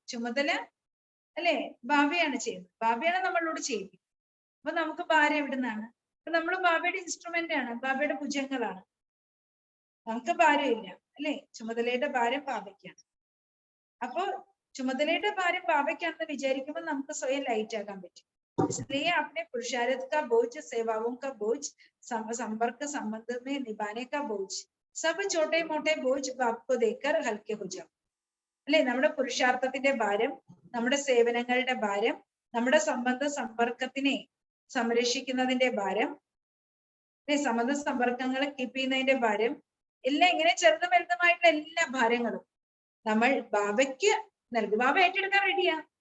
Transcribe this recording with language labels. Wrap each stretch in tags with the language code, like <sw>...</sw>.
<ml>ചുമതല അല്ലെ ബാബയാണ് ചെയ്യുന്നത്, ബാബയാണ് നമ്മളോട് ചെയ്യിപ്പിക്കുന്നത്. അപ്പൊ നമുക്ക് ഭാരം എവിടുന്നാണ്? നമ്മൾ ബാബയുടെ ഇൻസ്ട്രുമെന്റ് ആണ്, ബാബയുടെ ഭുജങ്ങളാണ്. നമുക്ക് ഭാരമില്ല അല്ലെ, ചുമതലയുടെ ഭാരം ബാബയ്ക്കാണ്. അപ്പൊ ചുമതലയുടെ ഭാരം ബാബയ്ക്കാണെന്ന് വിചാരിക്കുമ്പോൾ നമുക്ക് സ്വയം ലൈറ്റ് ആക്കാൻ പറ്റും.</ml> <hi>इसलिए अपने पुरुषार्थ का बोझ, सेवाओं का बोझ, संपर्क संबंध में निभाने का बोझ, सब छोटे मोटे बोझ बाप को देकर हल्के हो जाओ.</hi> <ml>അല്ലെ, നമ്മുടെ പുരുഷാർത്ഥത്തിന്റെ ഭാരം, നമ്മുടെ സേവനങ്ങളുടെ ഭാരം, നമ്മുടെ സംബന്ധ സമ്പർക്കത്തിനെ സംരക്ഷിക്കുന്നതിന്റെ ഭാരം, സംബന്ധ സമ്പർക്കങ്ങളെ കീപ്പ് ചെയ്യുന്നതിന്റെ ഭാരം, എല്ലാം ഇങ്ങനെ ചെറുതും വലുതുമായിട്ടുള്ള എല്ലാ ഭാരങ്ങളും നമ്മൾ ബാബയ്ക്ക് നൽകും. ബാബ ഏറ്റെടുക്കാൻ റെഡിയാ.</ml>